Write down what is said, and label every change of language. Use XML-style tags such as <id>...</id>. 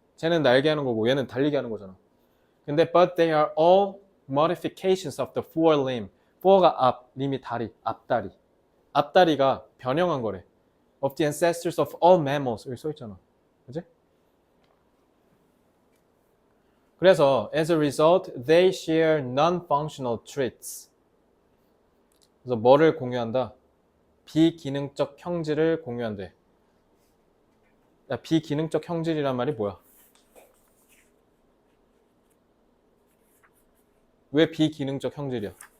<ko>쟤는 날개 하는 거고 얘는 달리기 하는 거잖아. 근데</ko> <en>but they are all modifications of the forelimb.</en> <ko>fore가 앞, lim이 다리, 앞다리. 앞다리가 변형한 거래.</ko> <en>Of the ancestors of all mammals.</en> <ko>여기 써있잖아. 그지? 그래서</ko> <en>as a result, they share non-functional traits.</en> <ko>그래서 뭐를 공유한다? 비기능적 형질을 공유한대. 야, 비기능적 형질이란 말이 뭐야? 왜 비기능적 형질이야?</ko>